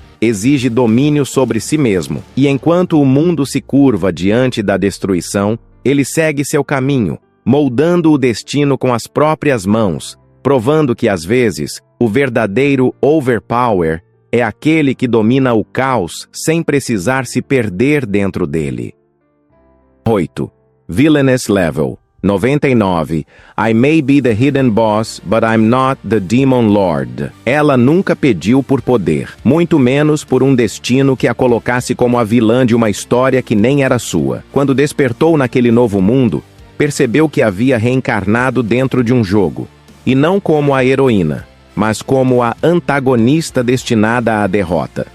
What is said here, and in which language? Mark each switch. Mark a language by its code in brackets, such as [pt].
[pt] Exige domínio sobre si mesmo. E enquanto o mundo se curva diante da destruição, ele segue seu caminho, moldando o destino com as próprias mãos, provando que, às vezes, o verdadeiro overpower é aquele que domina o caos sem precisar se perder dentro dele. [en] 8. Villainous Level 99. I may be the hidden boss, but I'm not the demon lord. [pt] Ela nunca pediu por poder, muito menos por um destino que a colocasse como a vilã de uma história que nem era sua. Quando despertou naquele novo mundo, percebeu que havia reencarnado dentro de um jogo, e não como a heroína, mas como a antagonista destinada à derrota.